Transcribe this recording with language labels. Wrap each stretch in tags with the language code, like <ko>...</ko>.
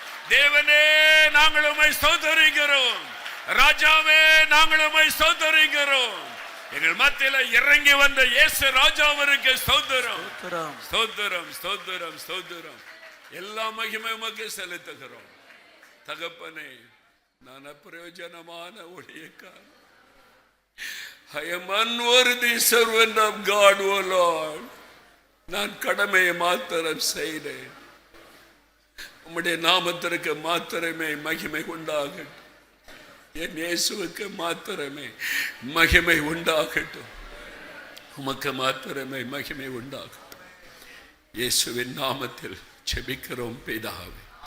<ta>தேவனே, நாங்கள் உம்மை ஸ்தோத்திரிக்கிறோம். ராஜாவே, நாங்கள் உம்மை ஸ்தோத்திரிக்கிறோம். எங்கள் மத்தியில இறங்கி வந்த இயேசு ராஜாவிற்கு ஸ்தோத்திரம், ஸ்தோத்திரம், ஸ்தோத்திரம், ஸ்தோத்திரம். எல்லா மகிமை உமக்கு செலுத்துகிறோம். தகப்பனே, நான் அப்பிரயோஜனமான ஊழியக்காரன்.</ta> <en>I am unworthy servant of God, O Lord.</en> <ta>நான் கடமையை மாத்திரம் செய்தேன். உம்முடைய நாமத்திற்கு மாத்திரமே மகிமை உண்டாகட்டும். என் இயேசுவுக்கு மாத்திரமே மகிமை உண்டாகட்டும். உமக்கு மாத்திரமே மகிமை உண்டாகட்டும். இயேசுவின் நாமத்தில் ஜெபிக்கிறோம் பிதாவே.</ta>